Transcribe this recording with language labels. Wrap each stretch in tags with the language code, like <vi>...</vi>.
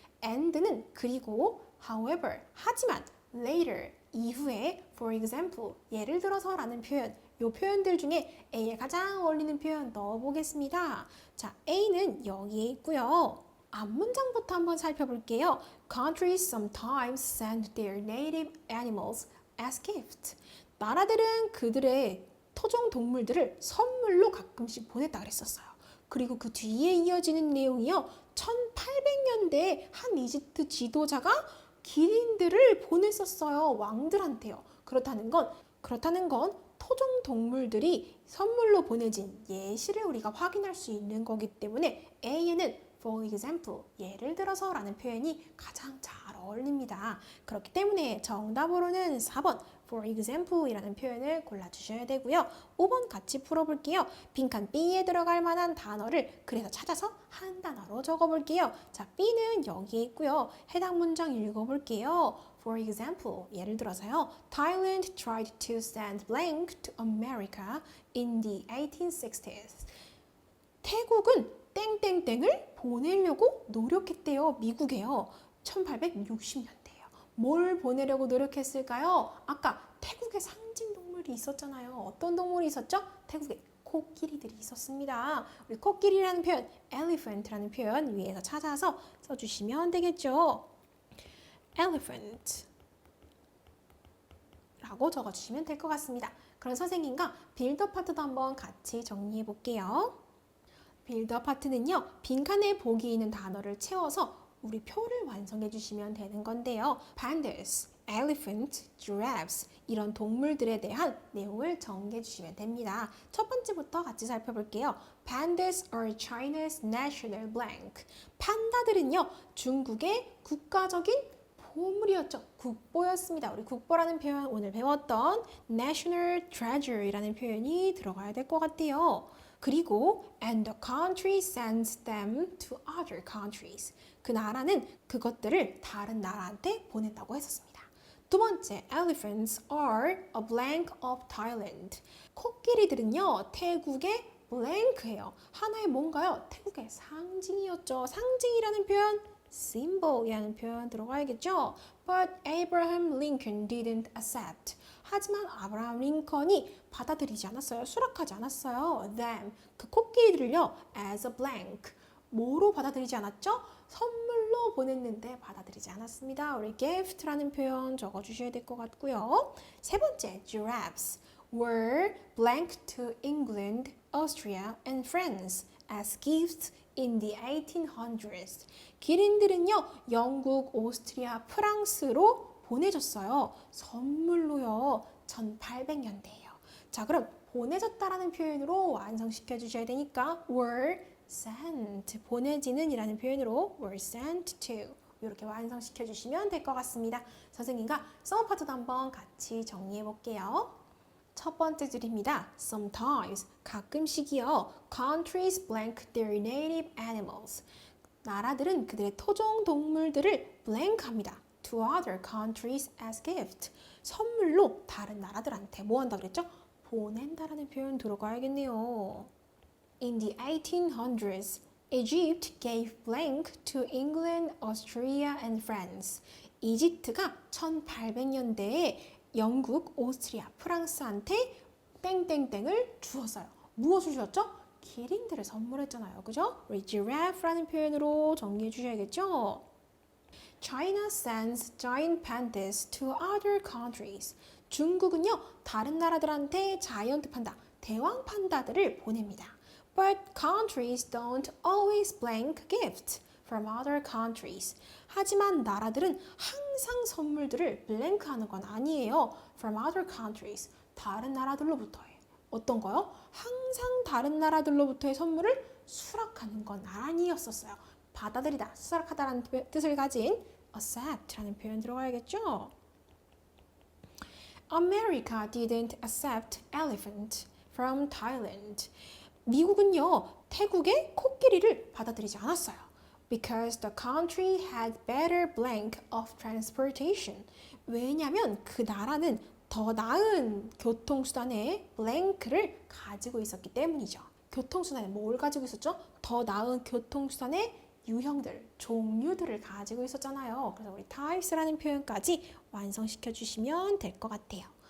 <en>and</en> <ko>는 그리고,</ko> <en>however,</en> <ko>하지만,</ko> <en>later,</en> <ko>이후에,</ko> <en>for example,</en> <ko>예를 들어서 라는 표현, 이 표현들 중에 A에 가장 어울리는 표현 넣어보겠습니다. 자, A는 여기에 있고요. 앞문장부터 한번 살펴볼게요.</ko> <en>Countries sometimes send their native animals as gifts.</en> <ko>나라들은 그들의 토종 동물들을 선물로 가끔씩 보냈다 그랬었어요. 그리고 그 뒤에 이어지는 내용이요. 1800년대에 한 이집트 지도자가 기린들을 보냈었어요. 왕들한테요. 그렇다는 건 토종 동물들이 선물로 보내진 예시를 우리가 확인할 수 있는 거기 때문에 A에는</ko> <en>for example,</en> <ko>예를 들어서 라는 표현이 가장 잘 어울립니다. 그렇기 때문에 정답으로는 4번</ko> <en>for example</en> <ko>이라는 표현을 골라주셔야 되고요. 5번 같이 풀어볼게요. 빈칸 B에 들어갈 만한 단어를 그래서 찾아서 한 단어로 적어볼게요. 자, B는 여기에 있고요. 해당 문장 읽어볼게요.</ko> <en>For example, 예를 들어서요. Thailand tried to send blank to America in the 1860s.</en> <ko>태국은 땡땡땡을 보내려고 노력했대요. 미국에요. 1860년대예요. 뭘 보내려고 노력했을까요? 아까 태국의 상징 동물이 있었잖아요. 어떤 동물이 있었죠? 태국에 코끼리들이 있었습니다. 우리 코끼리라는 표현, elephant라는 표현 위에서 찾아서 써주시면 되겠죠. elephant 라고 적어주시면 될 것 같습니다. 그럼 선생님과 빌더 파트도 한번 같이 정리해 볼게요. 빌더 파트는요, 빈칸에 보기 있는 단어를 채워서 우리 표를 완성해 주시면 되는 건데요. Pandas, elephant, giraffes 이런 동물들에 대한 내용을 정리해 주시면 됩니다. 첫 번째부터 같이 살펴볼게요.</ko> <en>Pandas are China's national blank.</en> <ko>판다들은요, 중국의 국가적인 보물이었죠. 국보였습니다. 우리 국보라는 표현 오늘 배웠던 national treasure이라는 표현이 들어가야 될 것 같아요. 그리고</ko> <en>and the country sends them to other countries.</en> <ko>그 나라는 그것들을 다른 나라한테 보냈다고 했었습니다.</ko> <en>두 번째, elephants are a blank of Thailand.</en> <ko>코끼리들은요, 태국의 blank예요. 하나의 뭔가요? 태국의 상징이었죠. 상징이라는 표현 symbol이라는 표현 들어가야겠죠.</ko> <en>But Abraham Lincoln didn't accept.</en> <ko>하지만 아브라함 링컨이 받아들이지 않았어요. 수락하지 않았어요.</ko> <en>Them,</en> <ko>그 코끼리들을요,</ko> <en>as a blank.</en> <ko>뭐로 받아들이지 않았죠? 선물로 보냈는데 받아들이지 않았습니다. 우리 gift라는 표현 적어주셔야 될 것 같고요.</ko> <en>세 번째, giraffes were blank to England, Austria, and France as gifts in the 1800s.</en> <ko>기린들은요, 영국, 오스트리아, 프랑스로 보내졌어요. 선물로요. 1800년대예요. 자, 그럼 보내졌다라는 표현으로 완성시켜 주셔야 되니까</ko> <en>were sent,</en> <ko>보내지는 이라는 표현으로</ko> <en>were sent to</en> <ko>이렇게 완성시켜 주시면 될 것 같습니다. 선생님과 서머 파트도 한번 같이 정리해 볼게요. 첫 번째 줄입니다.</ko> <en>Sometimes,</en> <ko>가끔씩이요.</ko> <en>Countries blank their native animals.</en> <ko>나라들은 그들의 토종 동물들을 blank합니다.</ko> <en>To other countries as gift.</en> <ko>선물로 다른 나라들한테 뭐 한다 그랬죠? 보낸다라는 표현 들어가야겠네요.</ko> <en>In the 1800s, Egypt gave blank to England, Austria, and France.</en> <ko>이집트가 1800년대에 영국, 오스트리아, 프랑스한테 땡땡땡을 주었어요. 무엇을 주었죠? 기린들을 선물했잖아요. 그죠? 우리 giraffe라는 표현으로 정리해 주셔야겠죠?</ko> <en>China sends giant pandas to other countries.</en> <ko>중국은요, 다른 나라들한테 자이언트 판다, 대왕 판다들을 보냅니다.</ko> <en>But countries don't always blank gifts from other countries.</en> <ko>하지만 나라들은 항상 선물들을 블랭크하는 건 아니에요.</ko> <en>From other countries.</en> <ko>다른 나라들로부터예요. 어떤 거요? 항상 다른 나라들로부터의 선물을 수락하는 건 아니었었어요. 받아들이다, 수락하다라는 뜻을 가진 accept라는 표현 들어가야겠죠?</ko> <en>America didn't accept elephant from Thailand.</en> <ko>미국은요, 태국의 코끼리를 받아들이지 않았어요.</ko> <en>Because the country had better blank of transportation.</en> <ko>왜냐하면 그 나라는 더 나은 교통수단의 blank를 가지고 있었기 때문이죠. 교통수단에 뭘 가지고 있었죠? 더 나은 교통수단의 유형들, 종류들을 가지고 있었잖아요. 그래서 우리 types라는 표현까지 완성시켜 주시면 될 것 같아요.</ko>